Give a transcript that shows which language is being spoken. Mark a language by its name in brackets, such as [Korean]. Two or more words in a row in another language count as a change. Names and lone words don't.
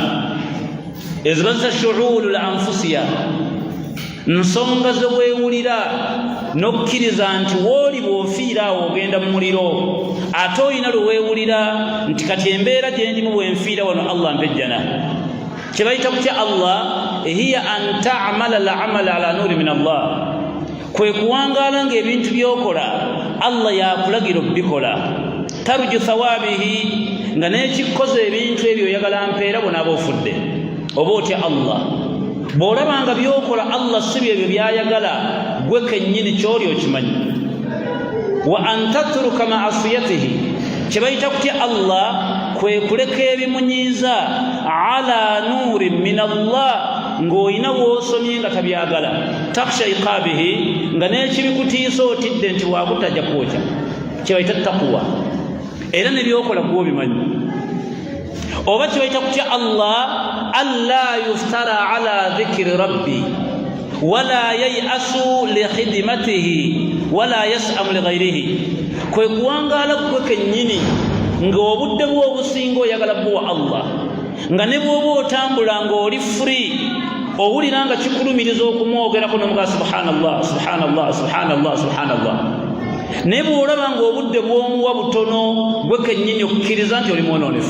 [Ganda] Ezo bazza shu'uurul anfusiya, nsonga ze weewulira n'okkiriza nti wooli bw'ofiira awo ogenda mu muliro, ate olina lwe weewulira nti kati embeera gye ndimu bwe nfiira wano Allah mpejjana. Kyebayita kutya [Arabic] Allah هي أن تعمل الأعمال على نور من الله, [Ganda] kwe kuwangaala ng'ebintu by'okola Allah yakulagira obbikola, [Arabic] ترجو ثوابه, [Ganda] nga n'ekikoze ebintu ebyo oyagala mpeera bonaaba ofudde. Oba otya Allah, bw'olabanga by'okola Allah si byebyo byayagala, gwe kennyini ky'oli okimanyi. [Arabic] وأن تترك معاصيه, [Ganda] kyebayita kutya Allah kwe kuleka ebimunyiiza [Arabic] على نور من الله, [Ganda] ng'olina w'osomye nga tabyagala, [Arabic] تخشى عقابه, [Ganda] nga n'ekibikutiisa otidde nti waakutajja kwokya, kyebayita taqwa, era ne byokola gwe obimanyi. Oba kyebayita kutya [Arabic] Allah ألا يفتر على ذكر ربي ولا ييأس لخدمته ولا يسأم لغيره, [Ganda] kwe kuwangaala gwe kennyini nga obudde bw'obusinga oyagala bwa Allah, nga ne bw'oba otambula ng'oli free owulira nga kikulumiriza okumwogerako n'omuga [Arabic] سبحان الله سبحان الله سبحان الله سبحان الله, [Ganda] naye bw'olaba ng'obudde bw'omuwa butono gwe kennyini okukkiriza nti oli mwononefu.